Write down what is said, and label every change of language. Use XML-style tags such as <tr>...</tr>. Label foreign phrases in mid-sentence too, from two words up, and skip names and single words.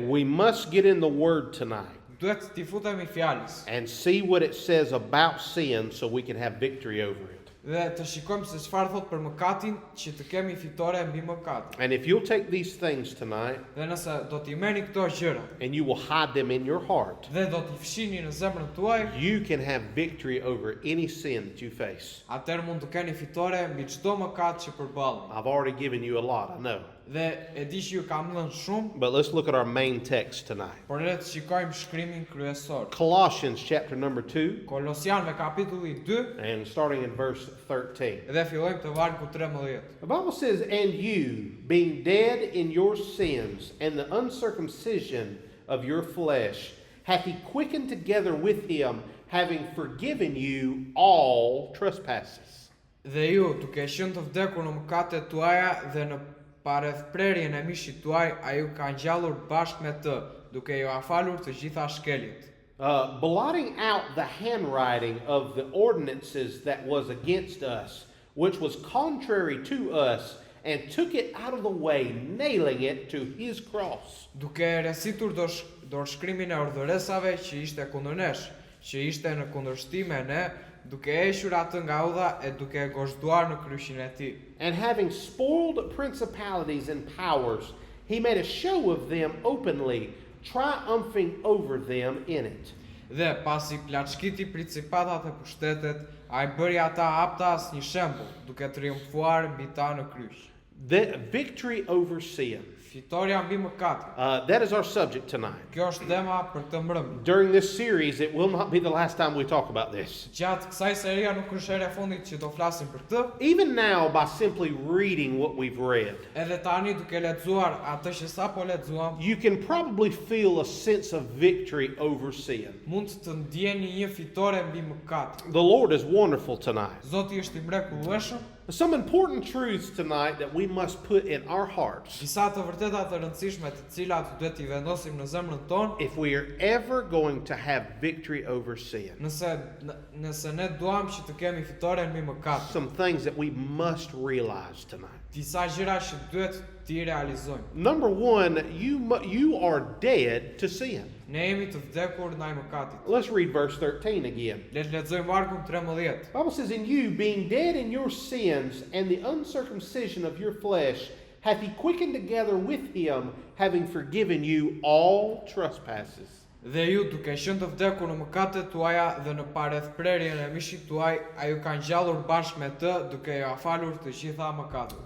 <en>We must get in the word tonight</en> <sq>Duhet t'i futemi fjalës</sq> <en>and see what it says about sin so we can have victory over it.</en> <sq>dhe të shikojmë se çfarë thot për mëkatin, që të kemi fitore mbi mëkatin.</sq> <en>And if you'll take these things tonight</en> <sq>Dhe nëse do t'i merrni këto gjëra</sq> <en>and you will hide them in your heart,</en> <sq>dhe do t'i fshini në zemrën tuaj,</sq> <en>you can have victory over any sin that you face.</en> <sq>atëherë mund të keni fitore mbi çdo mëkat që përballni.</sq> <en>I've already given you a lot, I know.</en> <sq>Dhe e di që ju kam dhënë shumë,</sq> <en>But let's look at our main text tonight.</en> <sq>por le të shikojmë shkrimin kryesor.</sq> <en>Colossians chapter number 2</en> <sq>Kolosianëve kapitulli 2</sq> <en>and starting in verse 13.</en> <sq>dhe fillojmë të vargu 13.</sq> <en>The Bible says, "And you, being dead in your sins and the uncircumcision of your flesh, hath he quickened together with him, having forgiven you all trespasses."</en> <sq>Dhe ju, duke qenë të vdekur në mëkatet tuaja dhe në parethprerjen e mishit tuaj, a ju ka ngjallur bashkë me të, duke ju afalur të gjitha shkeljet.</sq> <en>Blotting out the handwriting of the ordinances that was against us, which was contrary to us, and took it out of the way, nailing it to his cross.</en> <sq>Duke resitur dorëshkrimin e urdhëresave që ishte kundër nesh, që ishte në kundërshtim me ne, duke hequr atë nga udha e duke e gozhduar në kryshin e tij.</sq> <en>And having spoiled principalities and powers, he made a show of them openly, triumphing over them in it.</en> <sq>Dhe pasi plaçkiti principatat e pushtetet, ai bëri ata hapta as një shembull, duke triumfuar mbi ta në kryq.</sq> <en>The victory over sin.</en> <sq>Fitoria mbi mëkatin.</sq> <en>That is our subject tonight.</en> <sq>Kjo është tema për të mbrëmjen.</sq> <en>During this series, it will not be the last time we talk about this.</en> <sq>Gjatë kësaj seria nuk është hera e fundit që do flasim për këtë.</sq> <en>Even now, by simply reading what we've read,</en> <sq>Edhe tani duke lexuar atë që sapo lexuam,</sq> <en>you can probably feel a sense of victory over sin.</en> <sq>mund të ndjeni një fitore mbi mëkatin.</sq> <en>The Lord is wonderful tonight.</en> <sq>Zoti është I mrekullueshëm.</sq> <en>Some important truths tonight that we must put in our hearts</en> <sq>Disa të vërteta të rëndësishme të cilat duhet I vendosim në zemrën tonë,</sq> <en>if we are ever going to have victory over sin.</en> <sq>nëse ne duam që të kemi fitore mbi mëkatin.</sq> <en>Some things that we must realize tonight.</en> <sq>Disa gjëra që duhet t'i realizojmë.</sq> <en>Number one, you are dead to sin.</en> <sq>Ne jemi të vdekur ndaj mëkatit.</sq> <en>Let's read verse 13 again.</en> <sq>Le të lexojmë vargun 13.</sq> <en>The Bible says, "In you, being dead in your sins and the uncircumcision of your flesh, hath he quickened together with him, having forgiven you all trespasses."</en> <sq>Dhe ju duke qenë të vdekur në mëkatet tuaja dhe në parethprerjen e mishit tuaj, a ju ka ngjallur bashkë me të, duke ju afalur të gjitha mëkatet.</sq>